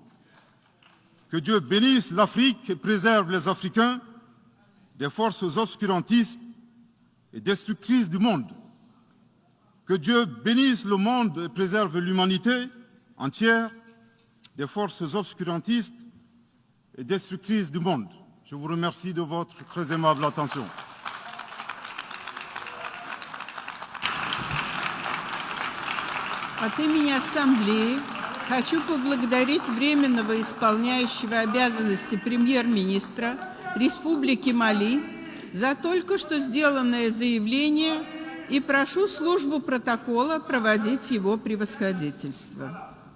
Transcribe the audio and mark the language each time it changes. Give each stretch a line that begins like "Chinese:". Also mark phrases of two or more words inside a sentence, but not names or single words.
French: Que Dieu bénisse l'Afrique et préserve les Africains des forces obscurantistes et destructrices du monde. Que Dieu bénisse le monde et préserve l'humanité entière des forces obscurantistes et destructrices du monde. Je vous remercie de votre très aimable attention.
Russian: От имени Ассамблеи хочу поблагодарить временного исполняющего обязанности премьер-министра Республики Мали за только что сделанное заявление и прошу службу протокола проводить его превосходительство.